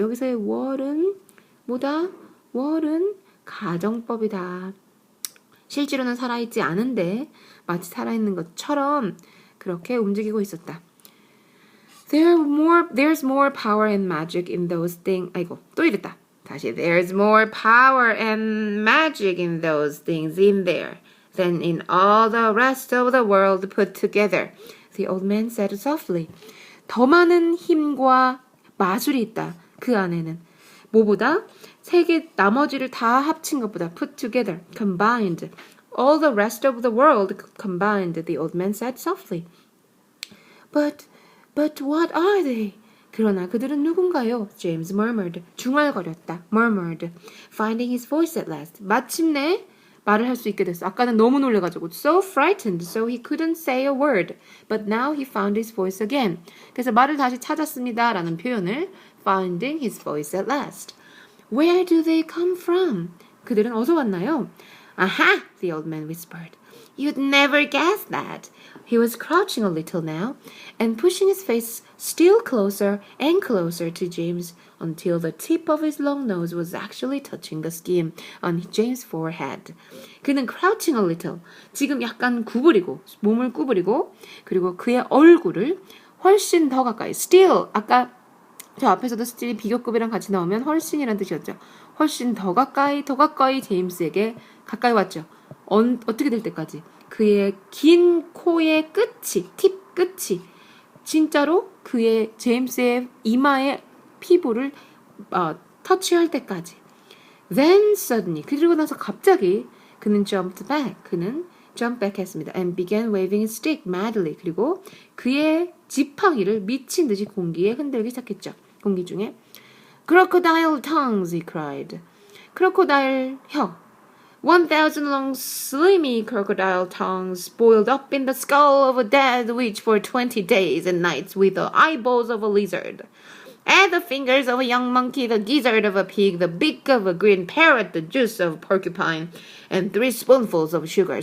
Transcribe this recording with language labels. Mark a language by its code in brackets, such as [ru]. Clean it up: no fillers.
[ko] 여기서의 were는 뭐다? were는 가정법이다. 실제로는 살아있지 않은데 마치 살아있는 것처럼 그렇게 움직이고 있었다. [en] There's more power and magic in those things. [ko] 아이고 또 이랬다. [en] 다시 There's more power and magic in those things in there than in all the rest of the world put together. The old man said softly. [ko] 더 많은 힘과 마술이 있다. 그 안에는. 뭐보다? 세계 나머지를 다 합친 것보다 [en] put together, combined. All the rest of the world combined, the old man said softly. But what are they? [ko] 그러나 그들은 누군가요? [en] James murmured. [ko] 중얼거렸다. [en] murmured. Finding his voice at last. [ko] 마침내 말을 할 수 있게 됐어. 아까는 너무 놀래가지고 [en] so frightened, so he couldn't say a word. But now he found his voice again. [ko] 그래서 말을 다시 찾았습니다. 라는 표현을 [en] finding his voice at last. Where do they come from? [ko] 그들은 어디서 왔나요? [en] Aha! The old man whispered. You'd never guess that. He was crouching a little now and pushing his face still closer and closer to James until the tip of his long nose was actually touching the skin on James' forehead. [ko] 그는 [en] crouching a little, [ko] 지금 약간 구부리고, 몸을 구부리고, 그리고 그의 얼굴을 훨씬 더 가까이, still, 아까 저 앞에서도 still이 비교급이랑 같이 나오면 훨씬이란 뜻이었죠. 훨씬 더 가까이 제임스에게 가까이 왔죠. 어떻게 될 때까지? 그의 긴 코의 끝이, 팁 끝이 진짜로 그의 제임스의 이마의 피부를 터치할 때까지. [en] Then suddenly, [ko] 그리고 나서 갑자기 그는 [en] jumped back, [ko] 그는 [en] jump back [ko] 했습니다. [en] And began waving his stick madly. [ko] 그리고 그의 지팡이를 미친 듯이 공기에 흔들기 시작했죠. 공기 중에. [en] Crocodile tongues, he cried. [ko] 크로코다일 혀. [en] 1,000 long slimy crocodile tongues boiled up in the skull of a dead witch for 20 days and nights with the eyeballs of a lizard. Add the fingers of a young monkey, the gizzard of a pig, the beak of a green parrot, the juice of porcupine, and 3 spoonfuls of sugar.